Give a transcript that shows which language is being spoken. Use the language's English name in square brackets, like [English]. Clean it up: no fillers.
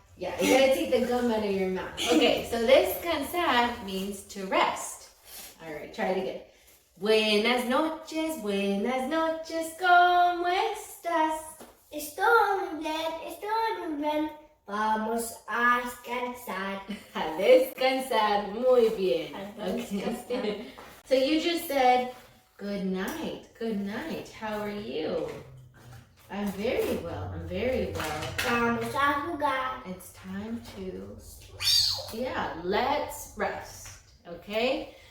[English] Yeah, you gotta take the gum out of your mouth. Okay, so descansar means to rest. All right, try it again. [Spanish] Buenas noches, ¿cómo estás? Estoy muy bien, vamos a descansar. A descansar, muy bien. Okay. [English] So you just said, good night, how are you? I'm very well. [Spanish] Vamos a jugar. [English] It's time to, let's rest, okay?